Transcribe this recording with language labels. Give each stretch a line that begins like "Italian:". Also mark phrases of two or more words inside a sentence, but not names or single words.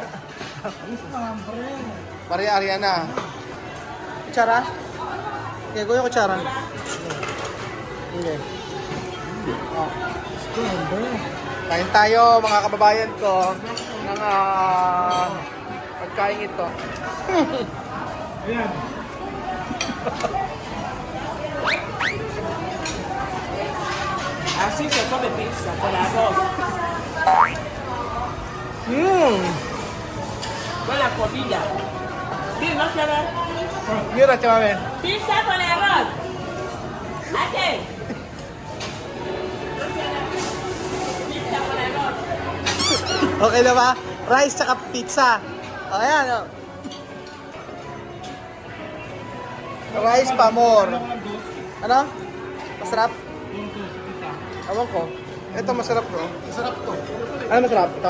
Filipino: Maria Ariana. Kutsara? Okay, kuya kutsara. Okay. Oh. Kain tayo, mga kababayan ko, ng pagkain ito. Ayan.
Spanish: Así se come pizza con arroz. Con la comida. Sí, ¿no quieres? Mira, chaval. Pizza con arroz. ¿Aquí? Pizza con arroz.
Filipino: Okay na ba? Rice tsaka pizza. O, ayan, o. Rice pa more. Ano? Masarap? Ewan ko. Ito masarap to. Masarap to. Ano masarap? Ito?